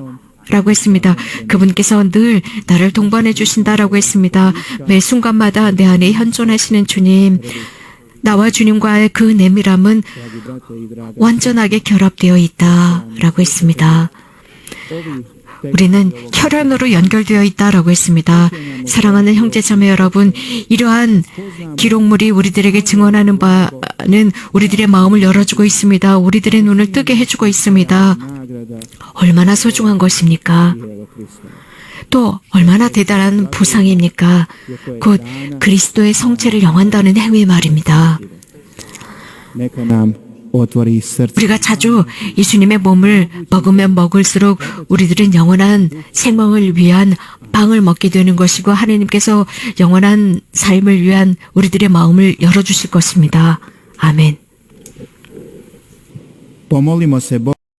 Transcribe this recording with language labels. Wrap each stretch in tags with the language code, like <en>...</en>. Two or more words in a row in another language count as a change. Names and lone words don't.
<ko>라고 했습니다. 그분께서 늘 나를 동반해 주신다라고 했습니다. 매 순간마다 내 안에 현존하시는 주님, 나와 주님과의 그 내밀함은</ko> <hr>dragi brate i draga</hr> <ko>완전하게 결합되어 있다라고 했습니다.</ko> <hr>ovi</hr> <ko>우리는 혈연으로 연결되어 있다라고 했습니다. 사랑하는 형제자매 여러분, 이러한 기록물이 우리들에게 증언하는 바는 우리들의 마음을 열어주고 있습니다. 우리들의 눈을 뜨게 해주고 있습니다.</ko> <hr>nagrada</hr> <ko>얼마나 소중한 것입니까?</ko> <hr>Ijela Kristova.</hr> <ko>또 얼마나 대단한 보상입니까? 곧 그리스도의 성체를 영한다는 행위 말입니다.</ko> <hr>Neka nam otvori srce</hr> <ko>우리가 자주 예수님의 몸을 먹으면 먹을수록 우리들은 영원한 생명을 위한 빵을 먹게 되는 것이고 하나님께서 영원한 삶을 위한 우리들의 마음을 열어주실 것입니다. 아멘.</ko> <hr>pomolimo se Bogu</hr>